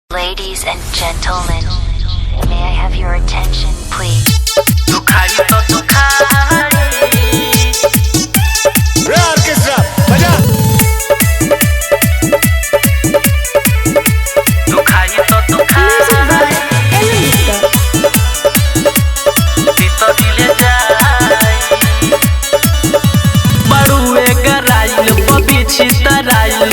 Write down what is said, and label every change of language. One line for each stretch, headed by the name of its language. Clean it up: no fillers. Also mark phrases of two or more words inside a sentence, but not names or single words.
English: Ladies and gentlemen, may I have your attention, please?
Bhojpuri: दुखाई तो दुखाई रे ऑर्केस्ट्रा बजा। दुखाई तो दुखाई तो दिले जाई बड़ुए गराइल पबिछि तराइल